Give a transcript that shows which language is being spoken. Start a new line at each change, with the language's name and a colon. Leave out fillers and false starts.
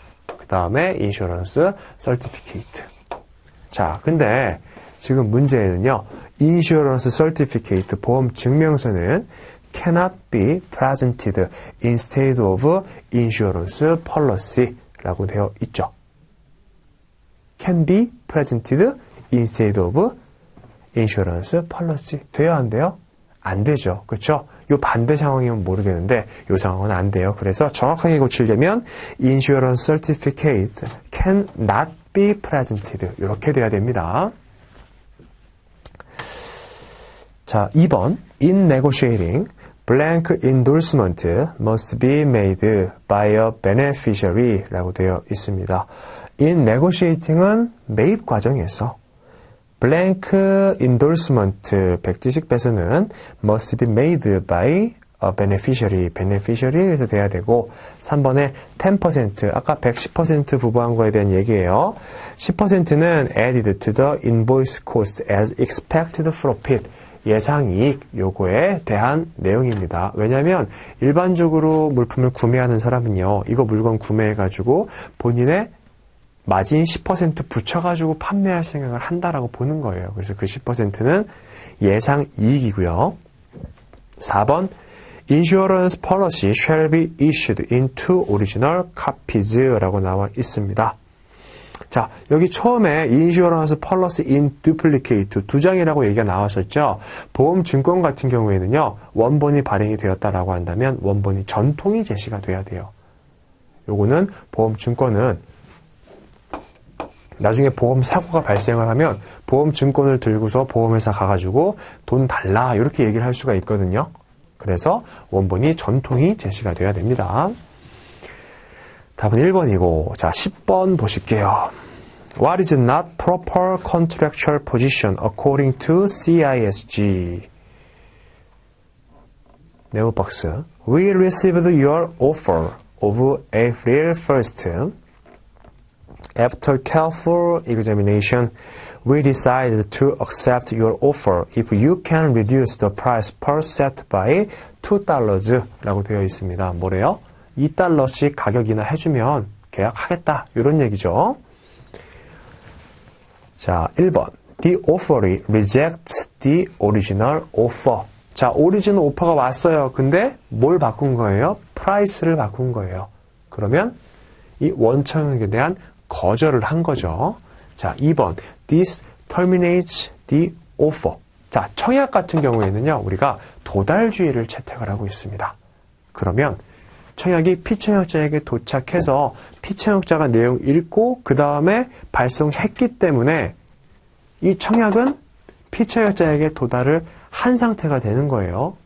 Korean: 그 다음에 인슈어런스 서티피케이트. 자, 근데 지금 문제는요. 인슈어런스 서티피케이트 보험 증명서는
English: cannot be presented instead of insurance policy라고 되어 있죠. can be presented instead of insurance policy.
Korean: 돼야 안 돼요? 안 되죠. 그렇죠? 요 반대 상황이면 모르겠는데 요 상황은 안 돼요. 그래서 정확하게 고치려면
English: insurance certificate can not be presented
Korean: 이렇게 돼야 됩니다. 자, 2번
English: in negotiating blank endorsement must be made by a beneficiary
Korean: 라고 되어 있습니다.
English: in negotiating
Korean: 은 매입 과정에서
English: blank endorsement
Korean: 백지식 배서는
English: must be made by a beneficiary
Korean: 에서 돼야 되고 3번에 10% 아까 110% 부부한 거에 대한 얘기예요.
English: 10%는 added to the invoice cost as expected profit
Korean: 예상이익 요거에 대한 내용입니다. 왜냐하면 일반적으로 물품을 구매하는 사람은요. 이거 물건 구매해가지고 본인의 마진 10% 붙여가지고 판매할 생각을 한다라고 보는 거예요. 그래서 그 10%는 예상이익이고요. 4번
English: Insurance policy shall be issued in two original copies
Korean: 라고 나와 있습니다. 자, 여기 처음에 인슈어런스 펄러시 인 듀플리케이트 두 장이라고 얘기가 나왔었죠. 보험 증권 같은 경우에는요. 원본이 발행이 되었다라고 한다면 원본이 전통이 제시가 돼야 돼요. 요거는 보험 증권은 나중에 보험 사고가 발생을 하면 보험 증권을 들고서 보험회사 가가지고 돈 달라 이렇게 얘기를 할 수가 있거든요. 그래서 원본이 전통이 제시가 돼야 됩니다. 답은 1번이고 자 10번 보실게요.
English: What is not proper contractual position according to CISG? 네오박스 We received your offer of April 1st. After careful examination, we decided to accept your offer if you can reduce the price per set by $2
Korean: 라고 되어 있습니다. 뭐래요? $2씩 가격이나 해주면 계약하겠다. 이런 얘기죠. 자, 1번.
English: The offeree rejects the original offer.
Korean: 자, 오리지널 오퍼가 왔어요. 근데 뭘 바꾼 거예요? 프라이스를 바꾼 거예요. 그러면 이 원청약에 대한 거절을 한 거죠. 자, 2번.
English: This terminates the offer.
Korean: 자, 청약 같은 경우에는요. 우리가 도달주의를 채택을 하고 있습니다. 그러면 청약이 피청약자에게 도착해서 피청약자가 내용 읽고 그 다음에 발송했기 때문에 이 청약은 피청약자에게 도달을 한 상태가 되는 거예요.